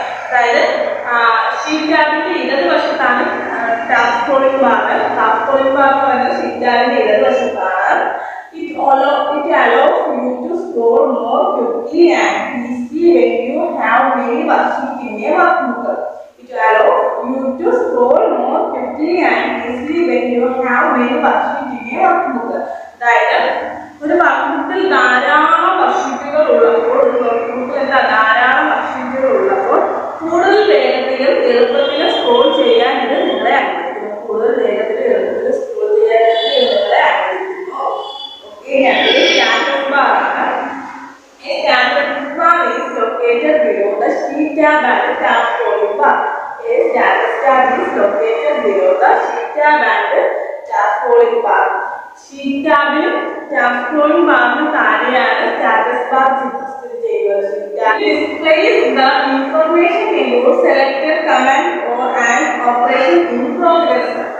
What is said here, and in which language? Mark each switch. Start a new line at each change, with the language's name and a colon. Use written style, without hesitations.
Malayalam: അതായത് sheet ടാബിന്റെ ഇടതുവശത്താണ് tab scrolling bar. Tab scrolling bar എന്ന് പറയുന്നത് sheet ടാബിന്റെ ഇടതുവശത്താണ്.
English: It allows you to scroll more quickly and easily easily when you have many worksheets in a workbook. It allows you to scroll more quickly and easily when you have many worksheets in a workbook.
Malayalam: അതായത് ഒരു വർക്ക്ബുക്കിൽ ധാരാളം വർക്ക്ഷീറ്റുകൾ ഉള്ളപ്പോൾ ഒരു വർക്ക്ബുക്കിൽ ധാരാളം വർക്ക്ഷീറ്റുകൾ ഉള്ളപ്പോൾ കൂടുതൽ വേഗത്തിലും എളുപ്പത്തിലും സ്ക്രോൾ ചെയ്യാൻ ഇത് നിങ്ങളെ അനുവദിക്കുന്നു. കൂടുതൽ വേഗത്തിലും എളുപ്പത്തിലും സ്ക്രോൾ ചെയ്യാൻ ഇത് നിങ്ങളെ അനുവദിക്കുന്നു. ഓക്കെ, അടുത്തത് സ്റ്റാറ്റസ് ബാർ ആണ്.
English: A status bar is located below the sheet tab and tab scrolling bar. A status tab is located below the sheet tab and tab scrolling bar.
Malayalam: Sheet tabിലും tab scrolling barനും താഴെയാണ് status bar സ്ഥിതി ചെയ്യുന്നത്.
English: Sheet tab displays the information about selected command or an operation in progress.